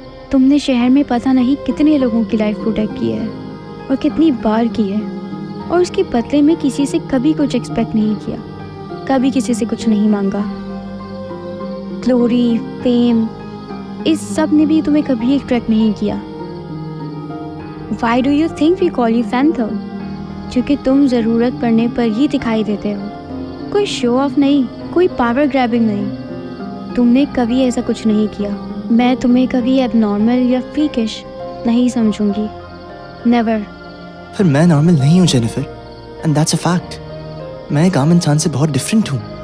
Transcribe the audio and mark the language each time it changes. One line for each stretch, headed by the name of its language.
Hindi: तुमने शहर में पता नहीं कितने लोगों की लाइफ प्रोटेक्ट की है और कितनी बार की है, और उसके बदले में किसी से कभी कुछ एक्सपेक्ट नहीं किया, कभी किसी से कुछ नहीं मांगा। ग्लोरी, फेम, इस सब ने भी तुम्हें कभी अट्रैक्ट नहीं किया।
English: Why do you think we call you Phantom?
Hindi: क्योंकि तुम ज़रूरत पड़ने पर ही दिखाई देते हो। कोई शो ऑफ नहीं, कोई पावर ग्रैबिंग नहीं। तुमने कभी ऐसा कुछ नहीं किया। मैं तुम्हें कभी एबनॉर्मल या फ्रीकिश नहीं समझूंगी, नेवर। फिर मैं नॉर्मल नहीं हूँ Jennifer,
English: And that's a fact.
Hindi: मैं एक आम इंसान से बहुत डिफरेंट हूँ।